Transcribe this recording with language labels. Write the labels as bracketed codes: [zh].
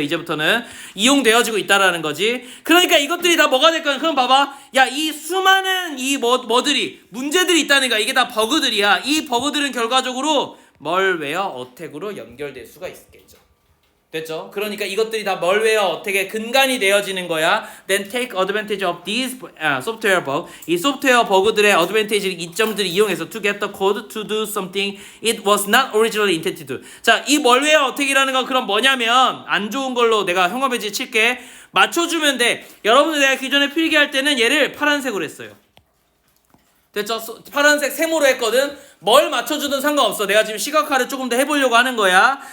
[ko] 이제부터는 이용되어지고 있다라는 거지. 그러니까 이것들이 다 뭐가 될 거야? 그럼 봐봐. 야, 이 수많은 이 뭐들이 문제들이 있다는 거야. 이게 다 버그들이야. 이 버그들은 결과적으로 멀웨어 어택으로 연결될 수가 있겠죠. 됐죠? 그러니까 이것들이 다 멀웨어 어택의 근간이 되어지는 거야. [en] Then take advantage of these software bug. [ko] 이 소프트웨어 버그들의 어드밴티지, 이점들을 이용해서 [en] to get the code to do something it was not originally intended to. [ko] 자, 이 멀웨어 어택이라는 건 그럼 뭐냐면 안 좋은 걸로 내가 형광펜지 칠게. 맞춰주면 돼. 여러분들 내가 기존에 필기할 때는 얘를 파란색으로 했어요. 됐죠? 파란색 세모로 했거든. 뭘 맞춰주든 상관없어. 내가 지금 시각화를 조금 더 해보려고 하는 거야.